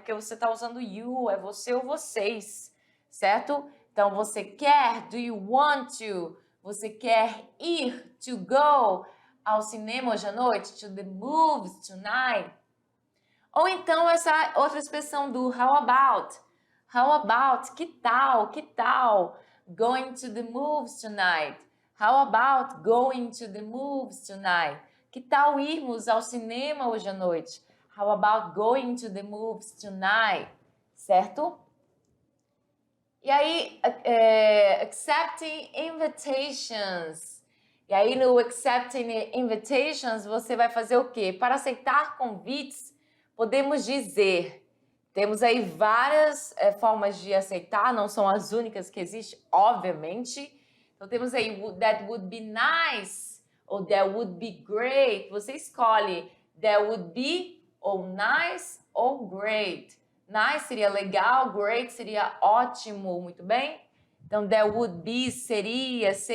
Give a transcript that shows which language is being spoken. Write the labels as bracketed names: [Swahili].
[Portuguese] Porque você está usando you, é você ou vocês, certo? Então você quer, [English] do you want to? [Portuguese] Você quer ir, [English] to go, [Portuguese] ao cinema hoje à noite? [English] To the movies tonight? [Portuguese] Ou então essa outra expressão do [English] how about? How about? [Portuguese] Que tal? Que tal? [English] Going to the movies tonight? How about going to the movies tonight? [Portuguese] Que tal irmos ao cinema hoje à noite? [English] How about going to the movies tonight? [Portuguese] Certo? E aí, accepting invitations. E aí, no accepting invitations, você vai fazer o quê? Para aceitar convites, podemos dizer... Temos aí várias formas de aceitar, não são as únicas que existem, obviamente. Então, temos aí [English] that would be nice ou that would be great. [Portuguese] Você escolhe that would be ou nice ou great. Nice seria legal, great seria ótimo, muito bem? Então, that would be seria.